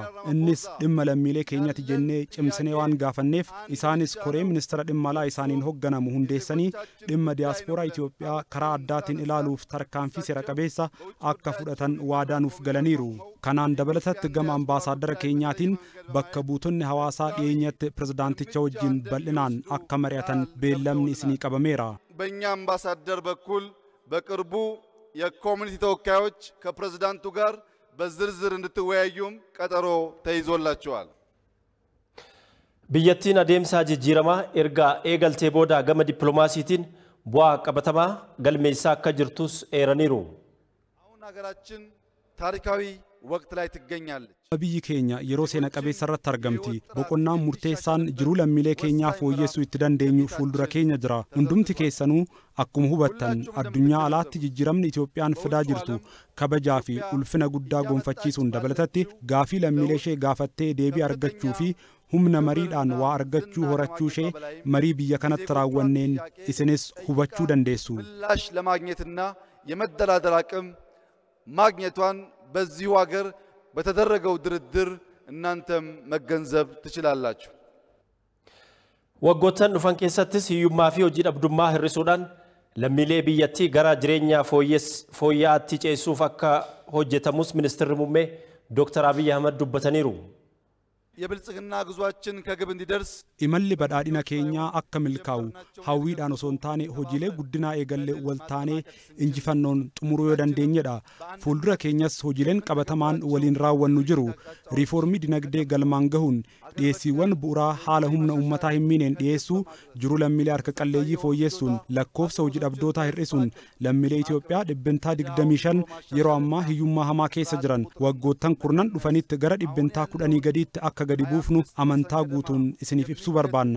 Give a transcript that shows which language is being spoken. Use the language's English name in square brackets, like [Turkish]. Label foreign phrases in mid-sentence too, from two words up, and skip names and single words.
[Oromo] Innis dhimma lammiilee keenyatti jennee cimsinee waan gaafanneef isaanis koree ministeera dhimma alaa isaaniin hoogganamu hundeessanii dhimma diyaaspooraa Itoophiyaa karaa addaatiin ilaaluuf tarkaanfii seera qabeessa akka fudhatan waadaa nuuf galaniiru. Kanaan dabalatatti gama ambaasaaddara keenyaatiin bakka buutonni hawaasaa dhiyeenyatti pirezidaanticha wajjin bal'inaan akka mari'atan beellamni isinii qabameera. [Amharic] በእኛ አምባሳደር በኩል በቅርቡ የኮሚኒቲ ተወካዮች ከፕሬዝዳንቱ ጋር በዝርዝር እንድትወያዩም ቀጠሮ ተይዞላቸዋል። [Oromo] Biyyattiin adeemsa jijjiiramaa erga eegaltee booda gama dippiloomaasiitiin bu'aa qabatamaa galmeessaa akka jirtus eeraniiru. [Amharic] አሁን ሀገራችን ታሪካዊ ወቅት ላይ ትገኛለች። [Oromo] Biyyi keenya yeroo seena qabeessa irratti argamti. Boqonnaan murteessaan jiruu lammiilee keenyaa fooyyessuu itti dandeenyu fuuldura keenya jira. Hundumti keessanuu akkuma hubattan addunyaa alaatti jijjiiramni Itoophiyaan fidaa jirtu kabajaa fi ulfina guddaa gonfachiisuun dabalatatti gaafii lammiilee ishee gaafattee deebii argachuu fi humna mariidhaan waa argachuu horachuu ishee marii biyya kanatti raawwanneen isinis hubachuu dandeessu. [Amharic] ምላሽ ለማግኘትና የመደራደር አቅም ማግኘቷን በዚሁ ሀገር በተደረገው ድርድር እናንተም መገንዘብ ትችላላችሁ። [Oromo] Waggoottan dhufan keessattis hiyyummaa fi hojii dhabdummaa hir'isuudhaan lammiilee biyyattii gara jireenya fooyya'aatti ceessuuf akka hojjetamus Ministeerri muummee Dr. Abiy Ahmed dubbataniiru. [Amharic] የብልጽግና ጉዟችን ከግብ እንዲደርስ [Oromo] Imalli badhaadhina keenyaa akka milkaa'u hawwiidhaan osoo hin taane hojiilee guddinaa eegalle wal taanee injifannoon xumuruu yoo dandeenyedha. Fuuldura keenyas hojiileen qabatamaan waliin raawwannu jiru. Riifoormii dinagdee galmaan gahuun dhiyeessiiwwan bu'uuraa haala humna uummataa hin miineen dhiyeessuu, jiruu lammiilee harka qalleeyyii fooyyessuun, lakkoofsa hojii dhabdootaa hir'isuun lammiilee Itoophiyaa dhibbentaa 25 yeroo ammaa hiyyummaa hamaa keessa jiran waggoottan kurnan dhufanitti gara dhibbentaa 10 gadiitti akka gadi buufnu amantaa guutuun isiniif ibsuu barbaanna.